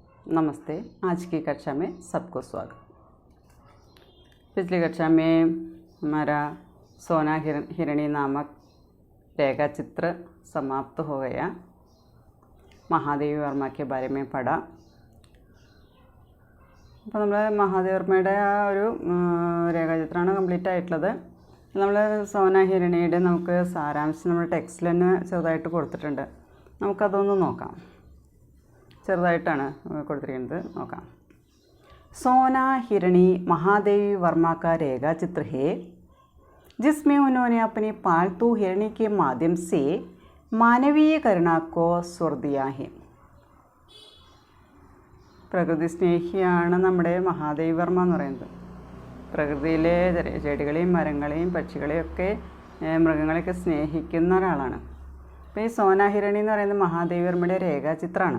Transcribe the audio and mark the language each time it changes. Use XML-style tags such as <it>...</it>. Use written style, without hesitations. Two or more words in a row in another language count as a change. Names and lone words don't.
<hi>नमस्ते। आज की कक्षा में सबको स्वागत। पिछली कक्षा में हमारा सोना हिरणी नामक रेखा चित्र समाप्त हो गया। महादेवी वर्मा के बारे में पढ़ा।</hi> <ml>അപ്പോൾ നമ്മൾ മഹാദേവി വർമ്മയുടെ ആ ഒരു രേഖാചിത്രമാണ് കംപ്ലീറ്റ് ആയിട്ടുള്ളത്. നമ്മൾ സോന ഹിരണിയുടെ നമുക്ക് സാരാംശം നമ്മുടെ ടെക്സ്റ്റിൽ തന്നെ ചെറുതായിട്ട് കൊടുത്തിട്ടുണ്ട്. നമുക്കതൊന്ന് നോക്കാം. ചെറുതായിട്ടാണ് കൊടുത്തിരിക്കുന്നത്, നോക്കാം.</ml> <hi>सोना हिरणी महादेवी वर्मा का रेखा चित्र है जिसमें उन्होंने अपनी पालतू हिरणी के माध्यम से मानवीय करुणा को स्वर दिया है.</hi> <ml>പ്രകൃതി സ്നേഹിയാണ് നമ്മുടെ മഹാദേവി വർമ്മ എന്ന് പറയുന്നത്. പ്രകൃതിയിലെ ചെടികളെയും മരങ്ങളെയും പക്ഷികളെയും ഒക്കെ മൃഗങ്ങളെയൊക്കെ സ്നേഹിക്കുന്ന ഒരാളാണ്. അപ്പോൾ ഈ സോന ഹിരണി എന്ന് പറയുന്നത് മഹാദേവി വർമ്മയുടെ രേഖാചിത്രമാണ്.</ml>